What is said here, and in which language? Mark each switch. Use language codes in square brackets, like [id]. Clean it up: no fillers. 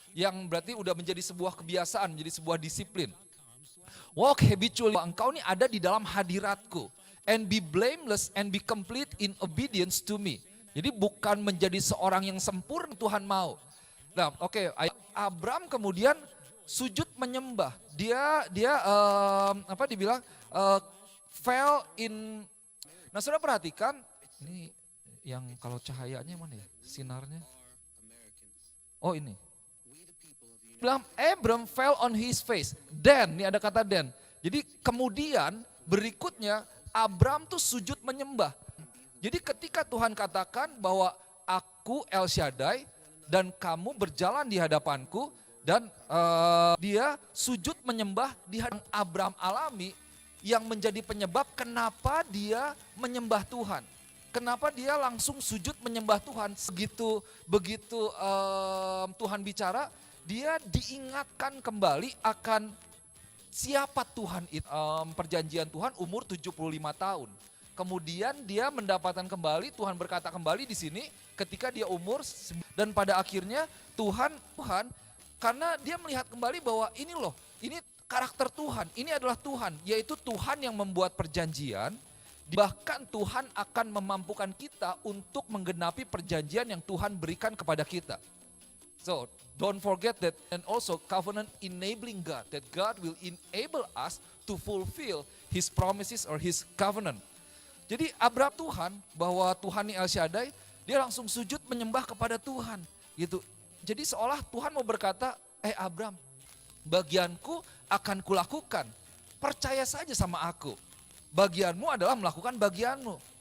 [id] Yang berarti udah menjadi sebuah kebiasaan, menjadi sebuah disiplin. [en] Walk habitually, [id] engkau ini ada di dalam hadiratku. [en] And be blameless and be complete in obedience to me. [id] Jadi bukan menjadi seorang yang sempurna Tuhan mau. Nah, oke, Abram kemudian sujud menyembah. Dia dibilang [en] fell in. [id] Nah, saudara perhatikan, ini yang kalau cahayanya mana ya? Sinarnya. Oh, ini. Bilang Abram [en] fell on his face. [id] Then, ini ada kata then. Jadi kemudian berikutnya Abram tuh sujud menyembah. Jadi ketika Tuhan katakan bahwa aku El Shaddai dan kamu berjalan di hadapanku, dan dia sujud menyembah di hadapan Abram alami, yang menjadi penyebab kenapa dia menyembah Tuhan. Kenapa dia langsung sujud menyembah Tuhan. Begitu Tuhan bicara, dia diingatkan kembali akan siapa Tuhan itu. Perjanjian Tuhan umur 75 tahun. Kemudian dia mendapatkan kembali, Tuhan berkata kembali di sini ketika dia umur, dan pada akhirnya Tuhan karena dia melihat kembali bahwa ini loh, ini karakter Tuhan, ini adalah Tuhan, yaitu Tuhan yang membuat perjanjian, bahkan Tuhan akan memampukan kita untuk menggenapi perjanjian yang Tuhan berikan kepada kita. [en] So, don't forget that, and also covenant enabling God, that God will enable us to fulfill His promises or His covenant. [id] Jadi Abram Tuhan, bahwa Tuhan ini El Shaddai, dia langsung sujud menyembah kepada Tuhan. Gitu. Jadi seolah Tuhan mau berkata, Abram, bagianku akan kulakukan. Percaya saja sama aku. Bagianmu adalah melakukan bagianmu.